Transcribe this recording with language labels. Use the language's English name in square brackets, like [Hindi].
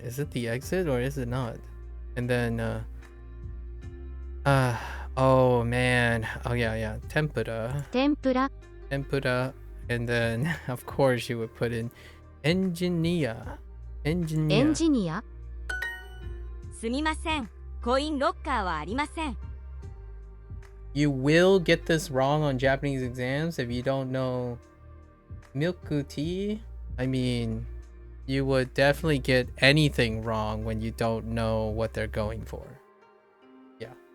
[English] Is it the exit or is it not? And then oh man. Oh yeah. Tempura. Tempura? Tempura. And then of course you would put in engineer. Engineer? [Japanese] すみません。コインロッカーはありません。 [English] You will get this wrong on Japanese exams if you don't know milk tea. I mean, you would definitely get anything wrong when you don't know what they're going for. Yeah.